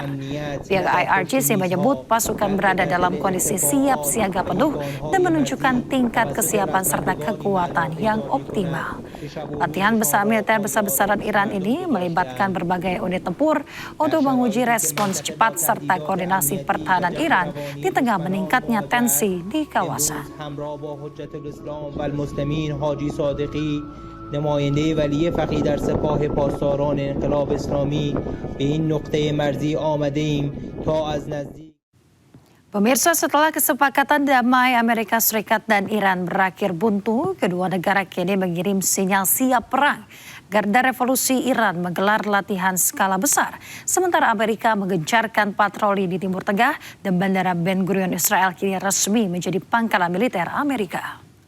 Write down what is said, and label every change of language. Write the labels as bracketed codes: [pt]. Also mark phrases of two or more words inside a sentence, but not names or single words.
[id] Pihak IRGC menyebut pasukan berada dalam kondisi siap siaga penuh dan menunjukkan tingkat kesiapan serta kekuatan yang optimal. Latihan besar militer besar-besaran Iran ini melibatkan berbagai unit tempur untuk menguji respons cepat serta koordinasi pertahanan Iran di tengah meningkatnya tensi di kawasan. [fa] المسلمین حاجی صادقی نماینده ولی فقیه در سپاه پاسداران انقلاب اسلامی به این نقطه مرزی آمده ایم تا از نزدیک. [id] Pemirsa, setelah kesepakatan damai Amerika Serikat dan Iran berakhir buntu, kedua negara kini mengirim sinyal siap perang. Garda Revolusi Iran menggelar latihan skala besar, sementara Amerika menggencarkan patroli di Timur Tengah dan Bandara Ben Gurion Israel kini resmi menjadi pangkalan militer Amerika.